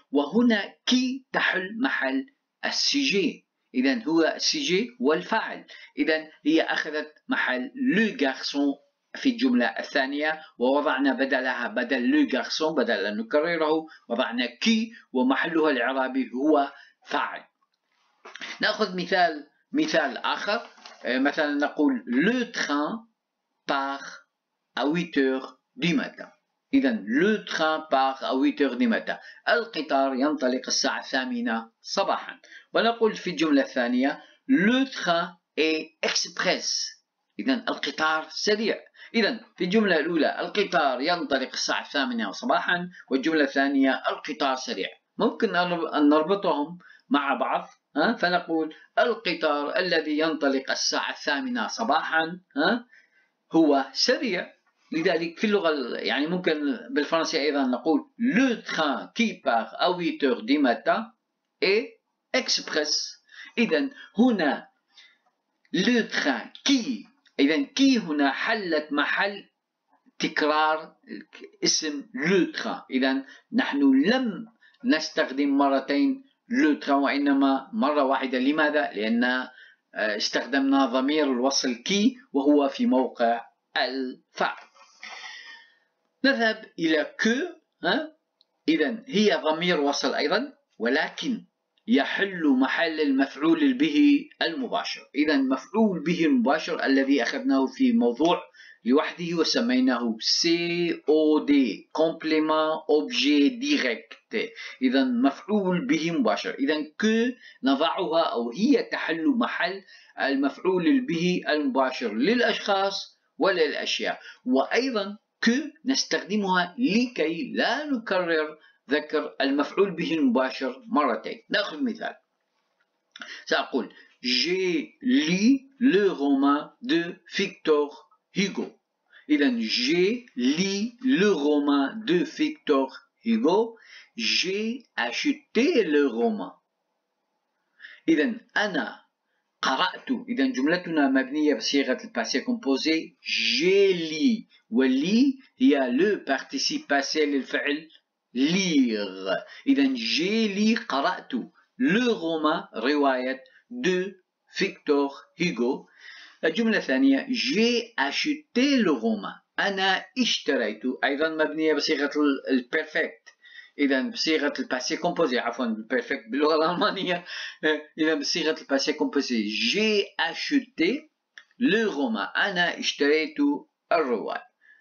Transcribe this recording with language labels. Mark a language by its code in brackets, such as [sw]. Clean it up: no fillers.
[ar] وهنا كي تحل محل السجي، إذا هو السجي والفاعل. إذا هي أخذت محل لو غارسون في الجملة الثانية، ووضعنا بدلها بدل لو غارسون بدل أن نكرره وضعنا كي ومحلها الإعرابي هو فاعل. نأخذ مثال آخر، مثلا نقول [fr] le train part à 8 heures du matin. إذا le train part à 8 heures du matin، [ar] القطار ينطلق الساعة 8 صباحا. ونقول في الجملة الثانية [fr] le train est express، [ar] إذا القطار سريع. إذا في الجملة الأولى القطار ينطلق الساعة 8 صباحا، والجملة الثانية القطار سريع. ممكن أن نربطهم مع بعض، فنقول القطار الذي ينطلق الساعة 8 صباحا هو سريع. لذلك في اللغة يعني ممكن بالفرنسية أيضا نقول [fr] le train qui part à 8 heures du matin est express. [ar] إذا هنا [fr] le train qui، [ar] إذا كي هنا حلت محل تكرار اسم le train. إذا نحن لم نستخدم مرتين لو تران وإنما مرة واحدة. لماذا؟ لأن استخدمنا ضمير الوصل كي وهو في موقع الفعل. نذهب إلى كو. إذا هي ضمير وصل أيضا، ولكن يحل محل المفعول به المباشر. إذا مفعول به المباشر الذي أخذناه في موضوع لوحده وسميناه COD complément objet direct. إذا مفعول به مباشر. إذا ك نضعها أو هي تحل محل المفعول به المباشر للأشخاص وللأشياء. وأيضا ك نستخدمها لكي لا نكرر ذكر المفعول به المباشر مرتين. نأخذ مثال، سأقول [fr] j'ai lu le roman de Victor Hugo. إذا j'ai lu le roman de Victor Hugo. j'ai acheté le roman. [ar] إذا أنا قرأت. إذا جملتنا مبنية بصيغة الباسي كومبوزي [fr] j'ai lu، [ar] واللي هي le participe passé للفعل lire. [fr] إذا j'ai lu قرأت le roman رواية de Victor Hugo. [ar] الجملة الثانية [fr] j'ai acheté le roman، [ar] أنا اشتريت، أيضا مبنية بصيغة البيرفكت. إذا بصيغة الباسي كومبوزي، عفوا البيرفكت باللغة الألمانية. إذا بصيغة الباسي كومبوزي [fr] j'ai acheté le roman، [ar] أنا اشتريت الرواية.